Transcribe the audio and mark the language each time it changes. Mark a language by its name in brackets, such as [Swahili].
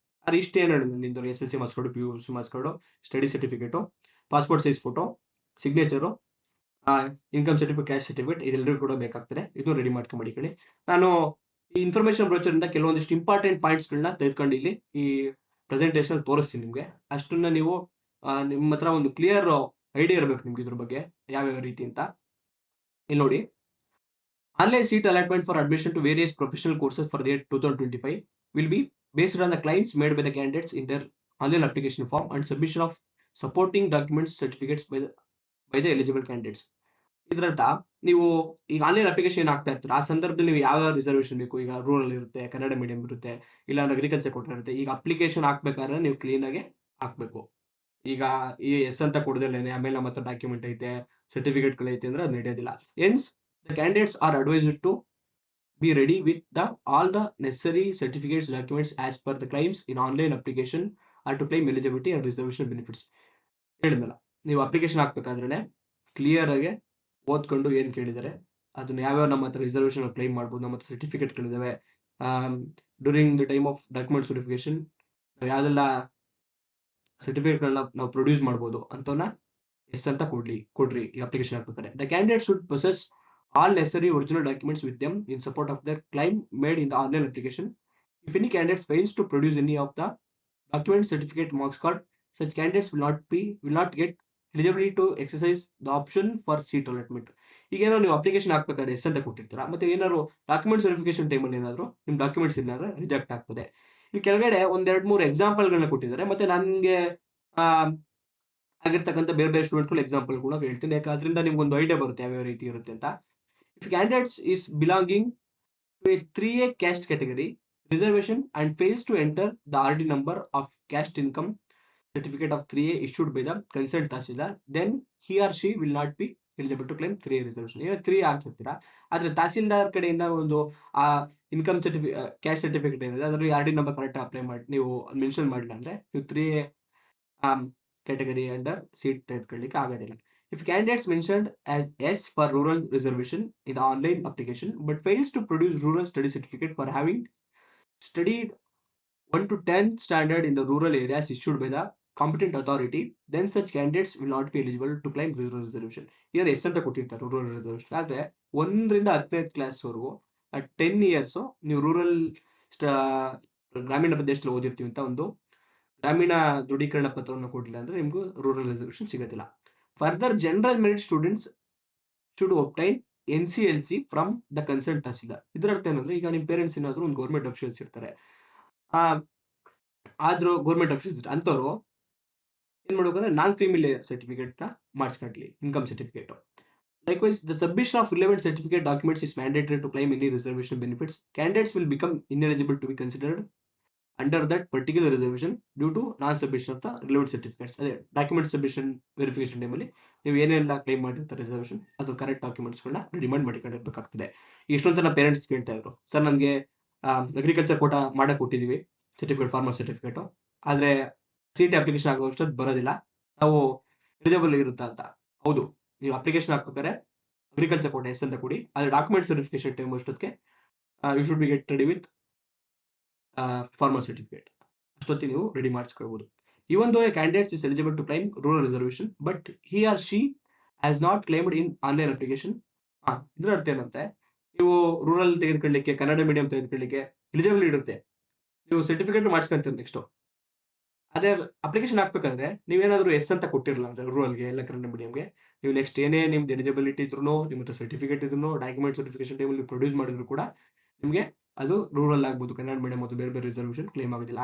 [Kannada] ಅದು ಇಷ್ಟೇನು ನಿಂದು SLC marks card, PUC marks card, study certificate, passport size photo, signature, income certificate, cash certificate, ಇದೆಲ್ಲರಿಗೂ ಕೂಡ ಬೇಕಾಗ್ತದೆ. ಇದು ready ಮಾಡ್ಕೊಂಡಿ. ನಾನು ಈ ಇನ್ಫಾರ್ಮೇಶನ್ ಬ್ರೋಚರ್ ಇಂದ ಕೆಲವೊಂದಿಷ್ಟು ಇಂಪಾರ್ಟೆಂಟ್ ಪಾಯಿಂಟ್ಸ್ಗಳನ್ನ ತೆಗೆದುಕೊಂಡು ಇಲ್ಲಿ ಈ ಪ್ರೆಸೆಂಟೇಷನ್ ತೋರಿಸ್ತೀನಿ ನಿಮ್ಗೆ. ಅಷ್ಟನ್ನ ನೀವು ನಿಮ್ಮ ಹತ್ರ ಒಂದು ಕ್ಲಿಯರ್ ಐಡಿಯಾ ಇರಬೇಕು ನಿಮ್ಗೆ ಇದ್ರ ಬಗ್ಗೆ ಯಾವ್ಯಾವ ರೀತಿ ಅಂತ. ಇಲ್ಲಿ ನೋಡಿ, [English] Online seat allotment for admission to various professional courses for the year 2025 will be based on the claims made by the candidates in their online application form and submission of supporting documents certificates by the eligible candidates. [Kannada] ಇದರರ್ಥ ನೀವು ಈಗ online application ಆಗ್ತಾ ಇರ್ತೀರ, ಆ ಸಂದರ್ಭದಲ್ಲಿ ನೀವು ಯಾವ reservation ಬೇಕು, ಈಗ ರೂರಲ್ ಇರುತ್ತೆ, ಕನ್ನಡ ಮೀಡಿಯಂ ಇರುತ್ತೆ, ಇಲ್ಲ ಅಗ್ರಿಕಲ್ಚರ್ ಕೋಟಾ ಇರುತ್ತೆ. ಈಗ ಅಪ್ಲಿಕೇಶನ್ ಹಾಕ್ಬೇಕಾದ್ರೆ ನೀವು ಕ್ಲೀನ್ ಆಗಿ ಹಾಕ್ಬೇಕು. ಈಗ ಈ ಎಸ್ ಅಂತ ಕೊಡದಲ್ಲೇನೆ ಆಮೇಲೆ ನಮ್ಮ ಹತ್ರ ಡಾಕ್ಯುಮೆಂಟ್ ಐತೆ, ಸರ್ಟಿಫಿಕೇಟ್ಗಳೈತೆ ಅಂದ್ರೆ ಅದು ನಡೆಯೋದಿಲ್ಲ. [English] ಎನ್ಸ್ the candidates are advised to be ready with all the necessary certificates documents as per the claims in online application or to claim eligibility and reservation benefits. [Kannada] ಹೇಳಿದ್ನಲ್ಲ, ನೀವು ಅಪ್ಲಿಕೇಶನ್ ಹಾಕ್ಬೇಕಾದ್ರೆ ಕ್ಲಿಯರ್ ಆಗಿ ಓದ್ಕೊಂಡು ಏನ್ ಕೇಳಿದ್ದಾರೆ ಅದನ್ನ ಯಾವ್ಯಾವ ನಮ್ಮ ಹತ್ರ ರಿಸರ್ವೇಶನ್ ಕ್ಲೈಮ್ ಮಾಡ್ಬೋದು, ನಮ್ಮ ಹತ್ರ ಸರ್ಟಿಫಿಕೇಟ್ಗಳಿದಾವೆ, [English] during the time of document verification [Kannada] ಯಾವ್ದೆಲ್ಲ ಸರ್ಟಿಫಿಕೇಟ್ಗಳನ್ನ ನಾವು ಪ್ರೊಡ್ಯೂಸ್ ಮಾಡ್ಬೋದು ಅಂತವನ್ನ ಎಸ್ ಅಂತ ಕೊಡ್ರಿ ಈ application ಹಾಕ್ಬೇಕಾದ್ರೆ. [English] The candidate should possess all necessary original documents with them in support of their claim made in the online application. If any candidate fails to produce any of the document, certificate, marks card, such candidates will not get eligibility to exercise the option for seat allotment. [Kannada] ಈಗ ಏನೋ ನೀವು application ಹಾಕ್ಬೇಕಾದ್ರೆ S ಅಂತ ಕೊಟ್ಟಿರ್ತೀರಾ, ಮತ್ತೆ ಏನಾದ್ರು documents verification ಟೈಮಲ್ಲಿ ಏನಾದ್ರು ನಿಮ್ documents ಏನಾದ್ರು ರಿಜೆಕ್ಟ್ ಆಗ್ತದೆ. ಇಲ್ಲಿ ಕೆಳಗಡೆ ಒಂದ್ 2-3 ಎಕ್ಸಾಂಪಲ್ಗಳನ್ನ ಕೊಟ್ಟಿದ್ದಾರೆ, ಮತ್ತೆ ನನಗೆ ಆಗಿರ್ತಕ್ಕಂಥ ಬೇರೆ ಬೇರೆ ಸ್ಟೂಡೆಂಟ್ಗಳು ಎಕ್ಸಾಂಪಲ್ ಕೂಡ ಹೇಳ್ತೀನಿ, ಯಾಕೆ ಅದರಿಂದ ನಿಮ್ಗೆ ಒಂದು ಐಡಿಯಾ ಬರುತ್ತೆ ಯಾವ್ಯಾವ ರೀತಿ ಇರುತ್ತೆ ಅಂತ. [English] If candidates is belonging to a 3A caste category reservation and fails to enter the RD number of caste income certificate of 3A issued by the concerned Tahsildar, then he or she will not be eligible to claim 3A reservation. [Kannada] ಈಗ 3A ಆಗ್ತಿರ್ತೀರಾ, ಆದ್ರೆ ತಹಸೀಲ್ದಾರ್ ಕಡೆಯಿಂದ ಒಂದು ಆ income caste certificate ಏನಿದೆ ಅದರಲ್ಲಿ RD number correct apply ಮಾಡಿ ನೀವು mention ಮಾಡಿಲ್ಲ ಅಂದ್ರೆ ನೀವು 3A category under seat ತೆಗೆದುಕೊಳ್ಳಿಕ್ಕೆ ಆಗೋದಿಲ್ಲ. [English] If candidates mentioned as S for rural reservation in the online application but fails to produce rural study certificate for having studied 1 to 10 standard in the rural areas issued by the competent authority, then such candidates will not be eligible to claim rural reservation. [Kannada] Here S ಅಂತ ಕೊಟ್ಟಿರ್ತಾರೆ rural reservation, ಆದ್ರೆ 1ರಿಂದ 10ನೇ class ವರೆಗೂ 10 years ನೀವು rural ಗ್ರಾಮೀಣ ಪ್ರದೇಶದಲ್ಲಿ ಓದಿರ್ತೀವಿ ಅಂತ ಒಂದು ಗ್ರಾಮೀಣ ದೃಢೀಕರಣ ಪತ್ರವನ್ನು ಕೊಡಲಿಲ್ಲ ಅಂದ್ರೆ ನಿಮ್ಗೂ ರೂರಲ್ ರಿಸರ್ವೇಶನ್ ಸಿಗೋದಿಲ್ಲ. [English] Further general merit students should obtain NCLC from the concern tahsildar. [Kannada] ಇದರ ಅರ್ಥ ಏನಂದ್ರೆ, ಈಗ ನಿಮ್ ಪೇರೆಂಟ್ಸ್ ಏನಾದ್ರು ಒಂದು ಗೌರ್ಮೆಂಟ್ ಅಫಿಷಿಯಲ್ಸ್ ಇರ್ತಾರೆ, ಆದ್ರೂ ಗೌರ್ಮೆಂಟ್ ಅಫಿಷಿಯಲ್ಸ್ ಅಂತವ್ರು ಏನ್ ಮಾಡ್ಬೇಕಂದ್ರೆ ನಾನ್ ಕ್ರಿಮಿ ಲೇಯರ್ ಸರ್ಟಿಫಿಕೇಟ್ ನ ಮಾಡಿಸ್ಕೊಡ್ಲಿ, income certificate. [English] Likewise, the submission of relevant certificate documents is mandatory to claim any reservation benefits. Candidates will become ineligible to be considered under that particular reservation due to non-submission of the relevant certificates. [Kannada] ಅದೇ document submission verification ಟೈಮಲ್ಲಿ ನೀವು ಏನೆಲ್ಲ claim ಮಾಡಿರ್ತಾರೆ reservation, ಅದು correct ಡಾಕ್ಯುಮೆಂಟ್ಸ್ಗಳನ್ನ demand ಮಾಡಿಕೊಂಡಿರ್ಬೇಕಾಗ್ತದೆ. ಎಷ್ಟೊಂದು ಜನ parents ಕೇಳ್ತಾ ಇದ್ರು, ಸರ್ ನನಗೆ ಅಗ್ರಿಕಲ್ಚರ್ ಕೋಟಾ ಮಾಡಕ್ ಕೊಟ್ಟಿದೀವಿ ಸರ್ಟಿಫಿಕೇಟ್, ಫಾರ್ಮರ್ ಸರ್ಟಿಫಿಕೇಟ್, ಆದ್ರೆ CT ಅಪ್ಲಿಕೇಶನ್ ಆಗುವಷ್ಟೊತ್ತು ಬರೋದಿಲ್ಲ, ನಾವು ಎಲಿಜಿಬಲ್ ಇರುತ್ತಾ ಅಂತ. ಹೌದು, ನೀವು ಅಪ್ಲಿಕೇಶನ್ ಹಾಕ್ಬೇಕಾದ್ರೆ ಅಗ್ರಿಕಲ್ಚರ್ ಕೋಟಾ ಎಸ್ ಅಂತ ಕೊಡಿ, ಆದ್ರೆ ಡಾಕ್ಯುಮೆಂಟ್ಸ್ ವೆರಿಫಿಕೇಶನ್ ಟೈಮ್ ಅಷ್ಟೊತ್ತಿಗೆ [English] You should be get ready with farmer certificate. [Kannada] ಅಷ್ಟೊತ್ತಿಗೆ ನೀವು ready ಮಾಡಿಸ್ಕೊಳ್ಬಹುದು. [English] Even though a candidate is eligible to claim rural reservation, but he or she has not claimed in online application. [Kannada] ಇದ್ರ ಅರ್ಥ ಏನಂದ್ರೆ, ನೀವು rural ತೆಗೆದುಕೊಳ್ಳಿಕ್ಕೆ, Kannada medium ತೆಗೆದುಕೊಳ್ಳಿಕ್ಕೆ eligible ಇರುತ್ತೆ, ನೀವು ಸರ್ಟಿಫಿಕೇಟ್ ಮಾಡಿಸ್ಕೊಂತೀರಿ. ನೆಕ್ಸ್ಟ್ ಅದೇ ಅಪ್ಲಿಕೇಶನ್ ಹಾಕ್ಬೇಕಂದ್ರೆ ನೀವೇನಾದ್ರೂ ಎಸ್ ಅಂತ ಕೊಟ್ಟಿರಲ್ಲ ಅಂದ್ರೆ ರೂರಲ್ಗೆ ಎಲ್ಲ ಕನ್ನಡ ಮೀಡಿಯಂಗೆ, ನೀವು ನೆಕ್ಸ್ಟ್ ಏನೇ ನಿಮ್ದು ಎಲಿಜಿಬಿಲಿಟಿ ಇದ್ರು, ನಿಮ್ಮ ಹತ್ರ ಸರ್ಟಿಫಿಕೇಟ್ ಇದ್ರು, ಡಾಕ್ಯುಮೆಂಟ್ ವೆರಿಫಿಕೇಶನ್ ಟೈಮಲ್ಲಿ ಪ್ರೊಡ್ಯೂಸ್ ಮಾಡಿದ್ರು ಕೂಡ ನಿಮಗೆ ಅದು ರೂರಲ್ ಆಗ್ಬೋದು, ಕನ್ನಡ ಮೀಡಿಯಂ ಮತ್ತು ಬೇರೆ ಬೇರೆ ರಿಸರ್ವೇಶನ್ ಕ್ಲೇಮ್ ಆಗೋದಿಲ್ಲ.